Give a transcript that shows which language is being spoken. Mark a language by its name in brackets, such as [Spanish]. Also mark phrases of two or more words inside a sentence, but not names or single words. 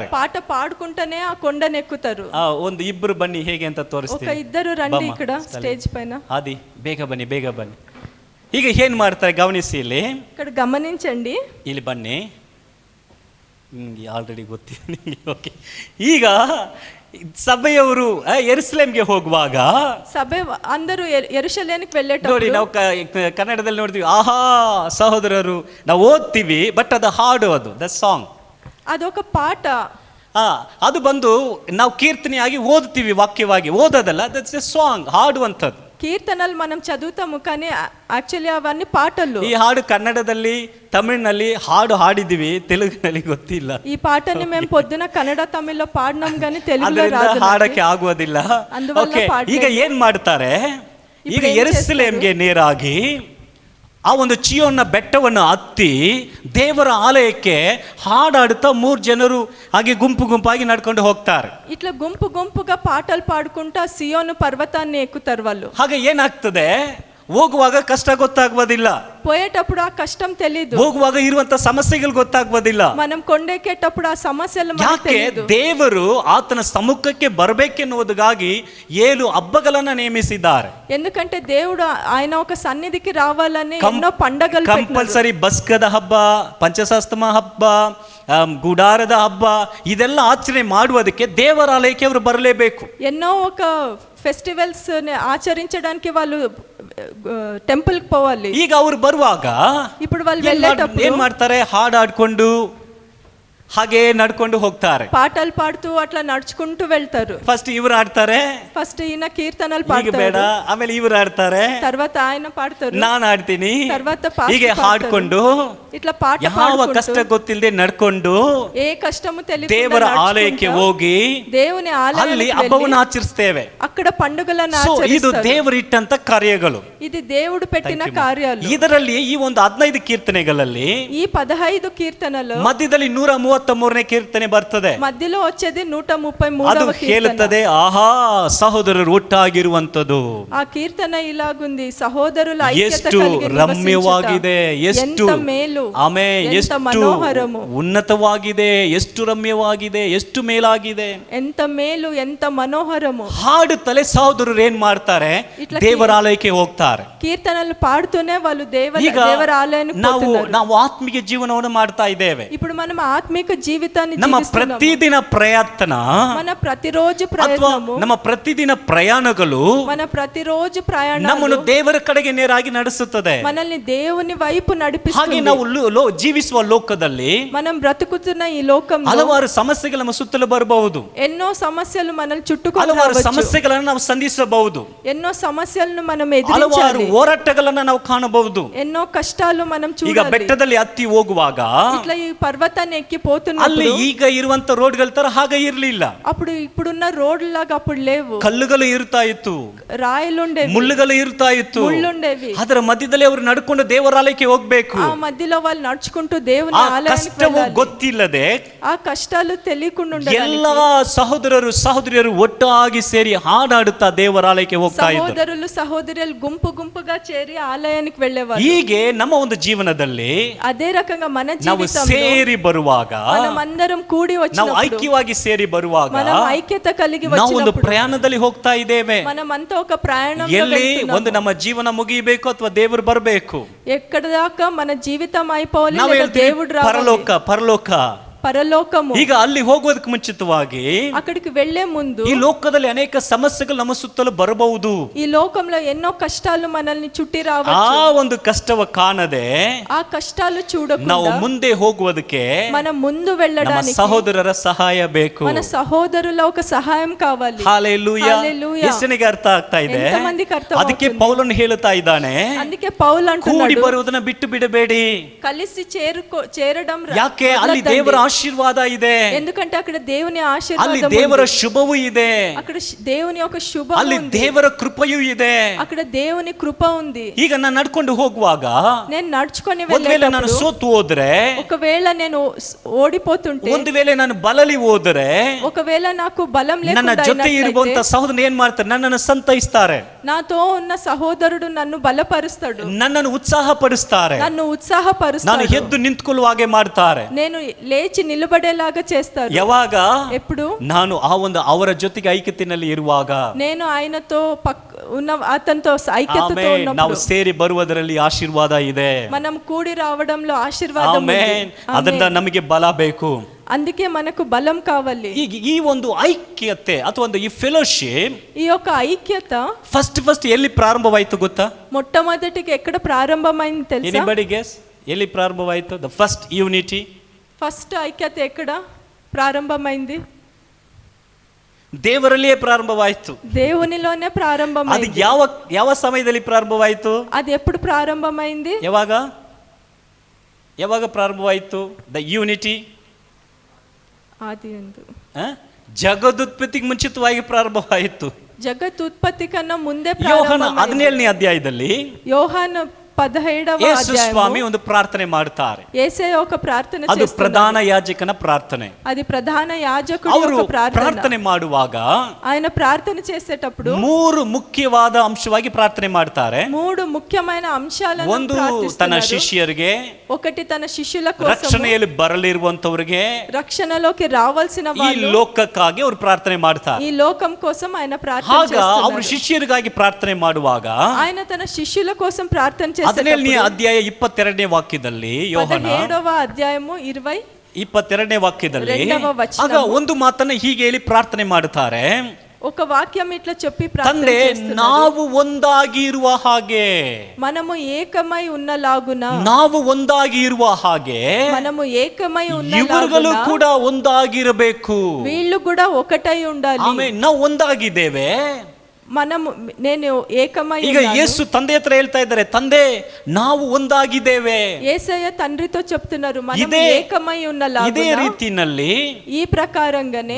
[Telugu] పాట పాడుకుంటూనే ఆ కొండను ఎక్కుతారు. [Kannada] ಒಂದು ಇಬ್ಬರು ಬನ್ನಿ ಹೇಗೆ ಅಂತ [Telugu] ఒక [Kannada] ತೋರಿಸ್ತೀನಿ. [Telugu] ఇద్దరు రండి ఇక్కడ స్టేజ్ పైన. [Kannada] ಆದಿ ಬೇಗ ಬನ್ನಿ, ಬೇಗ ಬನ್ನಿ. ಈಗ ಏನ್ ಮಾಡ್ತಾರೆ ಗಮನಿಸಿ. ಇಲ್ಲಿ [Telugu] ఇక్కడ గమనించండి, [Kannada] ಇಲ್ಲಿ ಬನ್ನಿ. ನಿಮ್ಗೆ ಆಲ್ರೆಡಿ ಗೊತ್ತಿದೆ. ಓಕೆ, ಈಗ ಸಭೆಯವರು ಯೆರೂಸಲೇಮ್ಗೆ ಹೋಗುವಾಗ, ಸಭೆ అందరూ ಯೆರೂಸಲೇಮಿಗೆ ನೋಡಿ, [Telugu] వెళ్ళేటప్పుడు [Kannada] ನಾವು ಕನ್ನಡದಲ್ಲಿ ನೋಡ್ತೀವಿ, ಆಹಾ ಸಹೋದರರು, ನಾವು ಓದ್ತೀವಿ, ಬಟ್ ಅದು ಹಾಡು, ಅದು [English] the song. [Telugu] అదొక పాట. [Kannada] ಅದು ಬಂದು ನಾವು ಕೀರ್ತನೆಯಾಗಿ ಓದ್ತೀವಿ, ವಾಕ್ಯವಾಗಿ ಓದೋದಲ್ಲ. [English] That's a song, [Kannada] ಹಾಡುವಂಥದ್ದು. [Telugu] కీర్తనలు మనం చదువుతాము కానీ యాక్చువల్లీ అవన్నీ పాటలు. [Kannada] ಈ ಹಾಡು ಕನ್ನಡದಲ್ಲಿ, ತಮಿಳಿನಲ್ಲಿ ಹಾಡು ಹಾಡಿದೀವಿ, ತೆಲುಗಿನಲ್ಲಿ ಗೊತ್ತಿಲ್ಲ. [Telugu] ఈ పాటని మేము పొద్దున కన్నడ తమిళ్లో పాడినాం కానీ తెలుగులో రాదు, [Kannada] ಹಾಡಕ್ಕೆ ಆಗುವುದಿಲ್ಲ. [Telugu] అందువల్ల [Kannada] ಈಗ ಏನ್ ಮಾಡ್ತಾರೆ? ಈಗ ಯೆರೂಸಲೇಮ್ಗೆ ನೇರಾಗಿ ಆ ಒಂದು ಚಿಯೋನ್ನ ಬೆಟ್ಟವನ್ನು ಹತ್ತಿ ದೇವರ ಆಲಯಕ್ಕೆ ಹಾಡಾಡುತ್ತಾ 3 ಜನರು ಹಾಗೆ ಗುಂಪು ಗುಂಪಾಗಿ ನಡ್ಕೊಂಡು ಹೋಗ್ತಾರೆ. [Telugu] ఇట్లా గుంపు గుంపుగా పాటలు పాడుకుంటా సియోను పర్వతాన్ని ఎక్కుతారు వాళ్ళు. [Kannada] ಹಾಗೆ ಏನಾಗ್ತದೆ? ಹೋಗುವಾಗ ಕಷ್ಟ ಗೊತ್ತಾಗುವುದಿಲ್ಲ, [Telugu] పోయేటప్పుడు ఆ కష్టం తెలీదు, [Kannada] ಹೋಗುವಾಗ ಇರುವಂತ ಸಮಸ್ಯೆಗಳು ಗೊತ್ತಾಗುವುದಿಲ್ಲ. [Telugu] మనం కొండెక్కేటప్పుడు ఆ సమస్యలు మనకు [Kannada] ಯಾಕೆ? [Telugu] తెలీదు. [Kannada] ದೇವರು ಆತನ ಸಮ್ಮುಖಕ್ಕೆ ಬರಬೇಕೆನ್ನುವುದಾಗಿ 7 ಹಬ್ಬಗಳನ್ನ ನೇಮಿಸಿದ್ದಾರೆ. [Telugu] ఎందుకంటే దేవుడు ఆయన ఒక సన్నిధికి రావాలని ఎన్నో పండగలు [Kannada] ಕಂಪಲ್ಸರಿ ಬಸ್ಕದ ಹಬ್ಬ, ಪಂಚಸಸ್ತಮ ಹಬ್ಬ, ಗುಡಾರದ ಹಬ್ಬ, ಇದೆಲ್ಲ ಆಚರಣೆ ಮಾಡುವುದಕ್ಕೆ ದೇವರಾಲಯಕ್ಕೆ ಅವರು ಬರಲೇಬೇಕು. [Telugu] ఎన్నో ఒక ఫెస్టివల్స్ ఆచరించడానికి వాళ్ళు టెంపుల్ కి పోవాలి. [Kannada] ಈಗ ಅವರು ಬರುವಾಗ [Telugu] ఇప్పుడు వాళ్ళు వెళ్ళేటప్పుడు [Kannada] ಏನ್ ಮಾಡ್ತಾರೆ? ಹಾಡಾಡ್ಕೊಂಡು ಹಾಗೆ ನಡ್ಕೊಂಡು ಹೋಗ್ತಾರೆ. [Telugu] పాటలు పాడుతూ అట్లా నడుచుకుంటూ వెళ్తారు. [Kannada] ಫಸ್ಟ್ ಇವರು ಆಡ್ತಾರೆ, [Telugu] ఫస్ట్ ఈయన కీర్తనలు [Kannada] ಈಗ ಬೇಡ, [Telugu] పాడతారు, [Kannada] ಆಮೇಲೆ ಇವರು ಆಡ್ತಾರೆ, [Telugu] తర్వాత ఆయన పాడతారు, [Kannada] ನಾನು ಆಡ್ತೀನಿ, [Telugu] తర్వాత పాస్టర్ [Kannada] ಹೀಗೆ [Telugu] పాడతారు. [Kannada] ಹಾಡ್ಕೊಂಡು [Telugu] ఇట్లా పాట [Kannada] ಯಾವ [Telugu] పాడుకుంటూ [Kannada] ಕಷ್ಟ ಗೊತ್ತಿಲ್ಲದೆ ನಡ್ಕೊಂಡು [Telugu] ఏ కష్టము తెలియకుండా [Kannada] ದೇವರ ಆಲಯಕ್ಕೆ [Telugu] నడుచుకుంటూ [Kannada] ಹೋಗಿ [Telugu] దేవుని [Kannada] ಅಲ್ಲಿ [Telugu] ఆలయానికి [Kannada] ಹಬ್ಬವನ್ನು [Telugu] వెళ్ళి [Kannada] ಆಚರಿಸ್ತೇವೆ. [Telugu] అక్కడ పండుగలను [Kannada] So, ಇದು [Telugu] ఆచరిస్తారు. [Kannada] ದೇವರು ಇಟ್ಟಂತ ಕಾರ್ಯಗಳು. [Telugu] ఇది దేవుడు పెట్టిన కార్యాలు. [Kannada] ಇದರಲ್ಲಿ ಈ ಒಂದು 15 ಕೀರ್ತನೆಗಳಲ್ಲಿ [Telugu] ఈ 15 కీర్తనలు [Kannada] ಮಧ್ಯದಲ್ಲಿ 133ನೇ ಕೀರ್ತನೆ ಬರ್ತದೆ. [Telugu] మధ్యలో వచ్చేది [Kannada] ಅದು [Telugu] 133వ కీర్తన. [Kannada] ಹೇಳುತ್ತದೆ, ಆಹಾ ಸಹೋದರರು ಒಟ್ಟಾಗಿರುವಂತದ್ದು. [Telugu] ఆ కీర్తన ఇలాగుంది, సహోదరుల ఐక్యత [Kannada] ಎಷ್ಟು [Telugu] కలిగి [Kannada] ರಮ್ಯವಾಗಿದೆ, ಎಷ್ಟು [Telugu] ఎంత మేలు, [Kannada] ಆಮೇ, [Telugu] ఎంత [Kannada] ಎಷ್ಟು [Telugu] మనోహరము, [Kannada] ಉನ್ನತವಾಗಿದೆ, ಎಷ್ಟು ರಮ್ಯವಾಗಿದೆ, ಎಷ್ಟು ಮೇಲಾಗಿದೆ. [Telugu] ఎంత మేలు, ఎంత మనోహరము. [Kannada] ಹಾಡುತ್ತಲೇ ಸಹೋದರರು ಏನ್ ಮಾಡ್ತಾರೆ? ಇಟ್ಲ ದೇವರಾಲಯಕ್ಕೆ ಹೋಗ್ತಾರೆ. [Telugu] కీర్తనలు పాడుతూనే వాళ్ళు [Kannada] ಈಗ [Telugu] దేవర ఆలయానికి [Kannada] ನಾವು [Telugu] పోతున్నారు. [Kannada] ನಾವು ಆತ್ಮಿಕ ಜೀವನವನ್ನು ಮಾಡ್ತಾ ಇದ್ದೇವೆ. [Telugu] ఇప్పుడు మనం ఆత్మిక ఆత్మిక జీవితాన్ని [Kannada] ನಮ್ಮ [Telugu] జీవిస్తున్నాము. [Kannada] ಪ್ರತಿದಿನ ಪ್ರಯತ್ನ [Telugu] మన ప్రతిరోజు [Kannada] ಅಥವಾ [Telugu] ప్రయత్నము, [Kannada] ನಮ್ಮ ಪ್ರತಿದಿನ ಪ್ರಯಾಣಗಳು [Telugu] మన ప్రతిరోజు ప్రయాణాలు [Kannada] ನಮ್ಮನ್ನು ದೇವರ ಕಡೆಗೆ ನೇರಾಗಿ ನಡೆಸುತ್ತದೆ. [Telugu] మనల్ని దేవుని వైపు [Kannada] ಹಾಗೆ [Telugu] నడిపిస్తుంది. [Kannada] ನಾವು ಜೀವಿಸುವ ಲೋಕದಲ್ಲಿ [Telugu] మనం బ్రతుకుతున్న ఈ లోకంలో [Kannada] ಹಲವಾರು ಸಮಸ್ಯೆಗಳು ನಮ್ಮ ಸುತ್ತಲೂ ಬರಬಹುದು. [Telugu] ఎన్నో సమస్యలు మనల్ని చుట్టుకొని [Kannada] ಹಲವಾರು [Telugu] రావచ్చు. [Kannada] ಸಮಸ್ಯೆಗಳನ್ನು ನಾವು ಸಂಧಿಸಬಹುದು. [Telugu] ఎన్నో సమస్యలను మనం [Kannada] ಹಲವಾರು [Telugu] ఎదిరించాలి. [Kannada] ಹೋರಾಟಗಳನ್ನ ನಾವು ಕಾಣಬಹುದು. [Telugu] ఎన్నో కష్టాలు మనం [Kannada] ಈಗ [Telugu] చూడాలి. [Kannada] ಬೆಟ್ಟದಲ್ಲಿ ಹತ್ತಿ ಹೋಗುವಾಗ [Telugu] ఇట్లా ఈ పర్వతాన్ని ఎక్కి [Kannada] ಅಲ್ಲಿ [Telugu] పోతున్నప్పుడు [Kannada] ಈಗ ಇರುವಂತ ರೋಡ್ಗಳ ತರ ಹಾಗೆ ಇರ್ಲಿಲ್ಲ. [Telugu] అప్పుడు ఇప్పుడున్న రోడ్లు లాగా అప్పుడు లేవు. [Kannada] ಕಲ್ಲುಗಳು ಇರ್ತಾ ಇತ್ತು, [Telugu] రాయలుండేవి, [Kannada] ಮುಳ್ಳುಗಳು ಇರ್ತಾ ಇತ್ತು. [Telugu] ముళ్ళుండేవి. [Kannada] ಅದರ ಮಧ್ಯದಲ್ಲಿ ಅವರು ನಡ್ಕೊಂಡು ದೇವರಾಲಯಕ್ಕೆ ಹೋಗ್ಬೇಕು. [Telugu] ఆ మధ్యలో వాళ్ళు నడుచుకుంటూ దేవుని [Kannada] ಆ [Telugu] ఆలయానికి [Kannada] ಕಷ್ಟವು [Telugu] వెళ్ళాలి. [Kannada] ಗೊತ್ತಿಲ್ಲದೆ [Telugu] ఆ కష్టాలు తెలియకుండా [Kannada] ಎಲ್ಲಾ [Telugu] ఉండడానికి [Kannada] ಸಹೋದರರು ಸಹೋದರಿಯರು ಒಟ್ಟಾಗಿ ಸೇರಿ ಹಾಡಾಡುತ್ತಾ ದೇವರಾಲಯಕ್ಕೆ ಹೋಗ್ತಾ ಇದ್ರು. [Telugu] సహోదరులు సహోదరులు గుంపు గుంపుగా చేరి ఆలయానికి వెళ్ళేవారు. [Kannada] ಹೀಗೆ ನಮ್ಮ ಒಂದು ಜೀವನದಲ್ಲಿ [Telugu] అదే రకంగా మన [Kannada] ನಾವು [Telugu] జీవితంలో [Kannada] ಸೇರಿ ಬರುವಾಗ, [Telugu] మనం అందరం కూడి [Kannada] ನಾವು [Telugu] వచ్చినప్పుడు, [Kannada] ಐಕ್ಯವಾಗಿ ಸೇರಿ ಬರುವಾಗ [Telugu] మనం ఐక్యత కలిగి [Kannada] ನಾವು ಒಂದು [Telugu] వచ్చినప్పుడు [Kannada] ಪ್ರಯಾಣದಲ್ಲಿ ಹೋಗ್ತಾ ಇದ್ದೇವೆ. [Telugu] మనమంతా ఒక ప్రయాణంలో [Kannada] ಎಲ್ಲಿ [Telugu] వెళ్తున్నాము. [Kannada] ಒಂದು ನಮ್ಮ ಜೀವನ ಮುಗಿಬೇಕು ಅಥವಾ ದೇವರು ಬರಬೇಕು. [Telugu] ఎక్కడ దాకా మన జీవితం అయిపోవాలి [Kannada] ನಾವು [Telugu] లేదా [Kannada] ಹೇಳ್ತೀವಿ [Telugu] దేవుడు రావాలి. [Kannada] ಪರಲೋಕ ಪರಲೋಕ. [Telugu] పరలోకము. [Kannada] ಈಗ ಅಲ್ಲಿ ಹೋಗೋದಕ್ಕೆ ಮುಂಚಿತವಾಗಿ [Telugu] అక్కడికి వెళ్లే ముందు [Kannada] ಈ ಲೋಕದಲ್ಲಿ ಅನೇಕ ಸಮಸ್ಯೆಗಳು ನಮ್ಮ ಸುತ್ತಲೂ ಬರಬಹುದು. [Telugu] ఈ లోకంలో ఎన్నో కష్టాలు మనల్ని చుట్టి [Kannada] ಆ [Telugu] రావచ్చు. [Kannada] ಒಂದು ಕಷ್ಟವ ಕಾಣದೆ [Telugu] ఆ కష్టాలు చూడకుండా [Kannada] ನಾವು ಮುಂದೆ ಹೋಗುವುದಕ್ಕೆ [Telugu] మనం ముందు [Kannada] ನಮ್ಮ [Telugu] వెళ్ళడానికి [Kannada] ಸಹೋದರರ ಸಹಾಯ ಬೇಕು. [Telugu] మన సహోదరుల ఒక సహాయం కావాలి. [Kannada] ಹಾಲೆಲೂಯಾ. [Telugu] హల్లెలూయా. [Kannada] ಎಷ್ಟನಿಗೆ ಅರ್ಥ ಆಗ್ತಾ ಇದೆ? [Telugu] ఎంతమందికి అర్థమవుతుంది? [Kannada] ಅದಕ್ಕೆ ಪೌಲನು ಹೇಳುತ್ತಾ ಇದ್ದಾನೆ, [Telugu] అందుకే పౌలు [Kannada] ಕೂಡಿ [Telugu] అంటున్నాడు, [Kannada] ಬರುವುದನ್ನ ಬಿಟ್ಟು ಬಿಡಬೇಡಿ. [Telugu] కలిసి చేరడం [Kannada] ಯಾಕೆ? ಅಲ್ಲಿ [Telugu] వదలొద్దండి. [Kannada] ದೇವರ ಆಶೀರ್ವಾದ ಇದೆ, [Telugu] ఎందుకంటే అక్కడ దేవుని [Kannada] ಅಲ್ಲಿ [Telugu] ఆశీర్వాదం [Kannada] ದೇವರ [Telugu] ఉంది. [Kannada] ಶುಭವೂ ಇದೆ, [Telugu] అక్కడ దేవుని యొక్క శుభం [Kannada] ಅಲ್ಲಿ [Telugu] ఉంది. [Kannada] ದೇವರ ಕೃಪೆಯೂ ಇದೆ. [Telugu] అక్కడ దేవుని కృప ఉంది. [Kannada] ಈಗ ನಾನು ನಡ್ಕೊಂಡು ಹೋಗುವಾಗ [Telugu] నేను నడుచుకొని [Kannada] ಒಂದ್ ವೇಳೆ ನಾನು [Telugu] వెళ్ళేటప్పుడు [Kannada] ಸೋತು ಹೋದ್ರೆ, [Telugu] ఒకవేళ నేను ఓడిపోతుంటే, [Kannada] ಒಂದು ವೇಳೆ ನಾನು ಬಲಲಿ ಹೋದರೆ, [Telugu] ఒకవేళ నాకు బలం [Kannada] ನನ್ನ [Telugu] లేకుండా [Kannada] ಜೊತೆ ಇರುವಂತ [Telugu] అయినట్లయితే, [Kannada] ಸಹೋದರ ಏನ್ ಮಾಡ್ತಾರೆ? ನನ್ನನ್ನು ಸಂತೈಸ್ತಾರೆ, [Telugu] నాతో ఉన్న సహోదరుడు నన్ను బలపరుస్తాడు, [Kannada] ನನ್ನನ್ನು ಉತ್ಸಾಹ ಪಡಿಸ್ತಾರೆ, [Telugu] నన్ను [Kannada] ನಾನು [Telugu] ఉత్సాహపరుస్తాడు, [Kannada] ಎದ್ದು ನಿಂತ್ಕೊಳ್ಳುವ ಹಾಗೆ ಮಾಡ್ತಾರೆ. [Telugu] నేను లేచి నిలబడేలాగా చేస్తాడు. [Kannada] ಯಾವಾಗ? [Telugu] ఎప్పుడు [Kannada] ನಾನು ಆ ಒಂದು ಅವರ ಜೊತೆಗೆ ಐಕ್ಯತೆಯಲ್ಲಿ ಇರುವಾಗ, [Telugu] నేను ఆయనతో ఉన్న అతనితో ఐక్యతతో [Kannada] ಆಮೇನ್, ನಾವು [Telugu] ఉన్నప్పుడు [Kannada] ಸೇರಿ ಬರುವುದರಲ್ಲಿ ಆಶೀರ್ವಾದ ಇದೆ. [Telugu] మనం కూడి రావడంలో ఆశీర్వాదం ఉంది. [Kannada] ಆಮೇನ್. ಅದರಿಂದ [Telugu] ఆమేన్. [Kannada] ನಮಗೆ ಬಲ ಬೇಕು. [Telugu] అందుకే మనకు బలం కావాలి. [Kannada] ಈಗ ಈ ಒಂದು ಐಕ್ಯತೆ ಅಥವಾ ಒಂದು ಈ ಫೆಲೋಶಿಪ್ [Telugu] ఈ యొక్క ఐక్యత [Kannada] ಫಸ್ಟ್ ಎಲ್ಲಿ ಪ್ರಾರಂಭವಾಯ್ತು ಗೊತ್ತಾ? [Telugu] మొట్టమొదటికి ఎక్కడ ప్రారంభమైంది తెలుసా? [English] Anybody guess? [Kannada] ಎಲ್ಲಿ ಪ್ರಾರಂಭವಾಯ್ತು? [English] the first unity. [Telugu] ఫస్ట్ ఐక్యత ఎక్కడ ప్రారంభమైంది? [Kannada] ದೇವರಲ್ಲಿಯೇ ಪ್ರಾರಂಭವಾಯ್ತು. [Telugu] దేవునిలోనే [Kannada] ಅದು [Telugu] ప్రారంభమైంది. [Kannada] ಯಾವ ಸಮಯದಲ್ಲಿ ಪ್ರಾರಂಭವಾಯ್ತು? [Telugu] అది ఎప్పుడు ప్రారంభమైంది? [Kannada] ಯಾವಾಗ ಪ್ರಾರಂಭವಾಯ್ತು? [English] the unity [Telugu] ఆది యందు [Kannada] ಜಗದುತ್ಪತ್ತಿಗೆ ಮುಂಚಿತವಾಗಿ ಪ್ರಾರಂಭವಾಯಿತು. [Telugu] జగత్ ఉత్పత్తి కన్నా ముందే [Kannada] ಯೋಹಾನ [Telugu] ప్రారంభమైంది. [Kannada] 17ನೇ ಅಧ್ಯಾಯದಲ್ಲಿ [Telugu] యోహాను 17వ [Kannada] ಯೇಸು ಸ್ವಾಮಿ [Telugu] అధ్యాయము [Kannada] ಒಂದು ಪ್ರಾರ್ಥನೆ ಮಾಡ್ತಾರೆ. [Telugu] యేసయ్య ఒక ప్రార్థన [Kannada] ಅದು [Telugu] చేస్తున్నారు. [Kannada] ಪ್ರಧಾನ ಯಾಜಕನ ಪ್ರಾರ್ಥನೆ. [Telugu] అది ప్రధాన యాజకుడి [Kannada] ಅವರು [Telugu] యొక్క ప్రార్థన. [Kannada] ಪ್ರಾರ್ಥನೆ ಮಾಡುವಾಗ [Telugu] ఆయన ప్రార్థన చేసేటప్పుడు [Kannada] 3 ಮುಖ್ಯವಾದ ಅಂಶವಾಗಿ ಪ್ರಾರ್ಥನೆ ಮಾಡ್ತಾರೆ. [Telugu] 3 ಮುಖ್ಯమైన అంశాలను [Kannada] ಒಂದು ತನ್ನ [Telugu] ప్రార్థిస్తున్నారు. [Kannada] ಶಿಷ್ಯರಿಗೆ, [Telugu] ఒకటి తన శిష్యుల కోసం, [Kannada] ರಕ್ಷಣೆಯಲ್ಲಿ ಬರಲಿರುವಂತವರಿಗೆ, [Telugu] రక్షణలోకి రావాల్సిన [Kannada] ಈ [Telugu] వాళ్ళు, [Kannada] ಲೋಕಕ್ಕಾಗಿ ಅವರು ಪ್ರಾರ್ಥನೆ ಮಾಡ್ತಾರೆ. [Telugu] ఈ లోకం కోసం ఆయన ప్రార్థన [Kannada] ಆಗ ಅವರು [Telugu] చేస్తున్నారు. [Kannada] ಶಿಷ್ಯರಿಗಾಗಿ ಪ್ರಾರ್ಥನೆ ಮಾಡುವಾಗ [Telugu] ఆయన తన శిష్యుల కోసం ప్రార్థన [Kannada] 17ನೇ [Telugu] చేసేటప్పుడు [Kannada] ಅಧ್ಯಾಯ 22ನೇ ವಾಕ್ಯದಲ್ಲಿ, ಯೋಹಾನ [Telugu] 17వ అధ్యాయము [Kannada] 22ನೇ ವಾಕ್ಯದಲ್ಲಿ, [Telugu] రెండవ వచనము. [Kannada] ಆಗ ಒಂದು ಮಾತನ್ನ ಹೀಗೆ ಹೇಳಿ ಪ್ರಾರ್ಥನೆ ಮಾಡುತ್ತಾರೆ, [Telugu] ఒక వాక్యం ఇట్లా చెప్పి ప్రార్థన [Kannada] ತಂದೆ [Telugu] చేస్తున్నారు. [Kannada] ನಾವು ಒಂದಾಗಿ ಇರುವ ಹಾಗೆ, [Telugu] మనము ఏకమై ఉన్నలాగున, [Kannada] ನಾವು ಒಂದಾಗಿ ಇರುವ ಹಾಗೆ [Telugu] మనము ఏకమై [Kannada] ಇವರುಗಳು [Telugu] ఉన్నలాగున [Kannada] ಕೂಡ ಒಂದಾಗಿರಬೇಕು. [Telugu] వీళ్ళు కూడా ఒకటై ఉండాలి. [Kannada] ಆಮೇಲೆ ನಾವು ಒಂದಾಗಿದ್ದೇವೆ. [Telugu] మనము నేను ఏకమై [Kannada] ಈಗ [Telugu] ఉన్నాను. [Kannada] ಯೇಸು ತಂದೆ ಹತ್ರ ಹೇಳ್ತಾ ಇದ್ದಾರೆ, ತಂದೆ ನಾವು ಒಂದಾಗಿದ್ದೇವೆ. [Telugu] యేసయ్య తండ్రితో చెప్తున్నారు, మనం ఇదే ఏకమై [Kannada] ಇದೇ [Telugu] ఉన్నలాగున, [Kannada] ರೀತಿನಲ್ಲಿ [Telugu] ఈ ప్రకారంగానే